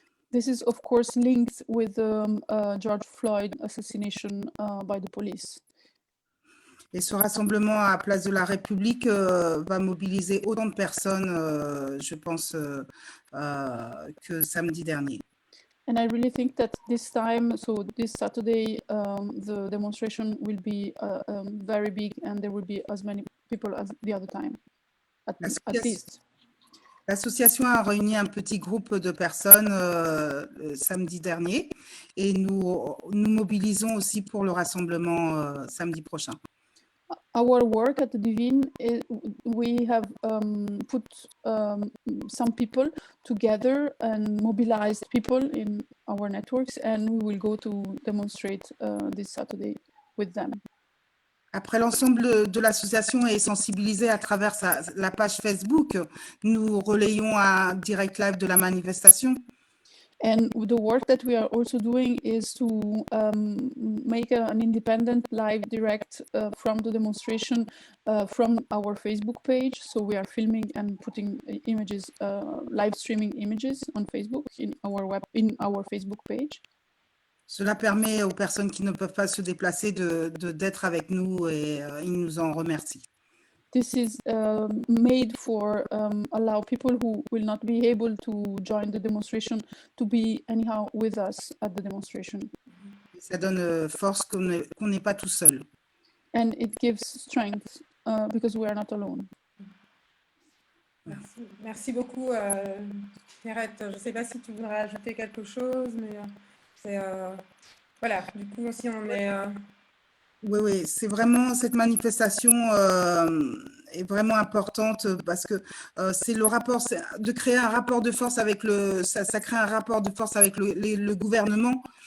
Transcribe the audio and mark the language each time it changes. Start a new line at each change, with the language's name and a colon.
English: This is of course linked with the George Floyd assassination by the police.
French: Et ce rassemblement à Place de la République va mobiliser autant de personnes, je pense, que samedi dernier.
English: And I really think that this time, so this Saturday, the demonstration will be very big, and there will be as many people as the other time, at least.
French: L'association a réuni un petit groupe de personnes samedi dernier, et nous mobilisons aussi pour le rassemblement samedi prochain.
English: Our work at the Divine, we have put some people together and mobilized people in our networks, and we will go to demonstrate this Saturday with them.
French: Après, l'ensemble de l'association est sensibilisé à travers la page Facebook. Nous relayons un direct live de la manifestation.
English: And the work that we are also doing is to make an independent live direct from the demonstration from our Facebook page. So we are filming and putting images, live streaming images on Facebook in our Facebook page.
French: Cela permet aux personnes qui ne peuvent pas se déplacer d'être avec nous et ils nous en remercient.
English: This is made for allow people who will not be able to join the demonstration to be anyhow with us at the demonstration.
French: Ça donne force qu'on n'est pas tout seul.
English: And it gives strength because we are not alone.
French: Merci beaucoup, Pierrette. Je ne sais pas si tu voudrais ajouter quelque chose, mais c'est voilà. Du coup, aussi on est. Oui, c'est vraiment cette manifestation est vraiment importante parce que c'est le rapport, de créer un rapport de force avec ça crée un rapport de force avec le gouvernement